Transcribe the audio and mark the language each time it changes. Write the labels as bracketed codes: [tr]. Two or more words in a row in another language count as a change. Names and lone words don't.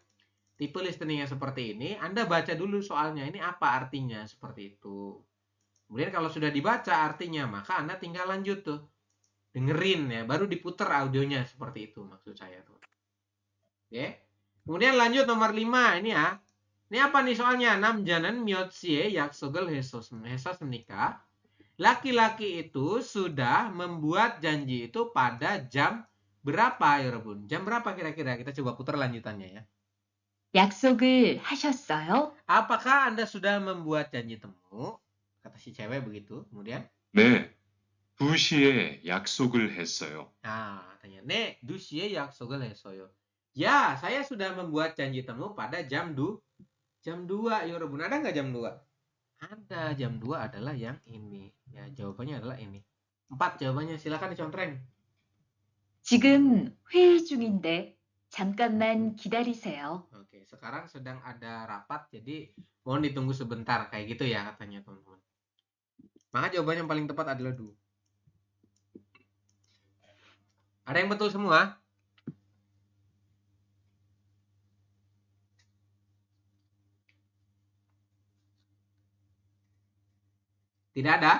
[id] Tipe listening yang seperti ini, Anda baca dulu soalnya. Ini apa artinya seperti itu. Kemudian kalau sudah dibaca artinya, maka Anda tinggal lanjut tuh. Dengerin ya, baru diputer audionya seperti itu maksud saya tuh. Oke. Kemudian lanjut nomor 5 ini ya. Ini apa nih soalnya? [ko] 남자는 몇 시에 약속을 했었습니까? [id] Laki-laki itu sudah membuat janji itu pada jam berapa, 여러분? Jam berapa kira-kira? Kita coba putar lanjutannya ya. [ko] 약속을 하셨어요? [id] Apakah Anda sudah membuat janji temu? Kata si cewek begitu. Kemudian, [ko] 네, 2시에 약속을 했어요. [id] nah, katanya, [ko] 네, 2시에 약속을 했어요. [id] Ya, saya sudah membuat janji temu pada jam 2, 여러분. Ada nggak jam 2? Ada, jam 2 adalah yang ini. Ya, jawabannya adalah ini. 4 jawabannya, silakan dicontreng. [ko] 지금 회의 중인데 잠깐만 기다리세요. [id] Oke, sekarang sedang ada rapat, jadi mohon ditunggu sebentar. Kayak gitu ya katanya teman-teman. Maka jawaban yang paling tepat adalah 2. Ada yang betul semua? Tidak ada?